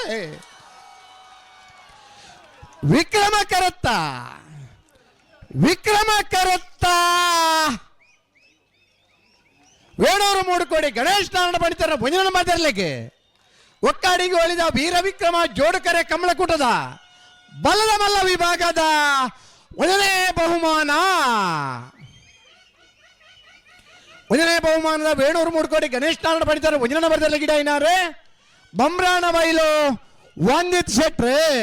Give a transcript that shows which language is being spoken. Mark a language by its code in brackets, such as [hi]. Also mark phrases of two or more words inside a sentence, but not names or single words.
[tcy] ವಿಕ್ರಮ ಕರತ್ತ ವೇಣೂರು ಮೂಡುಕೋಡಿ ಗಣೇಶ್ ನಾರಾಯಣ ಪಂಡಿತರ 1ನೇ ನಂಬರ್ ಬರ್ಲಿಕ್ಕೆ ಒಕ್ಕಾಡಿಗೆ ಒಳಿದ ವೀರ ವಿಕ್ರಮ ಜೋಡುಕರೆ ಕಮಲಕೂಟದ ಬಲ್ಲದ ಮಲ್ಲ ವಿಭಾಗದ 1ನೇ ಬಹುಮಾನ 1ನೇ ಬಹುಮಾನದ ವೇಣೂರು ಮೂಡುಕೋಡಿ ಗಣೇಶ್ ನಾರಾಯಣ ಪಂಡಿತರ 1ನೇ ನಂಬರ್ದಲ್ಲಿ ಗಿಡ ಏನಾರೆ ಬಂಬ್ರಾಣ ಬೈಲು ವಂದಿತ್ ಶೆಟ್ರೆ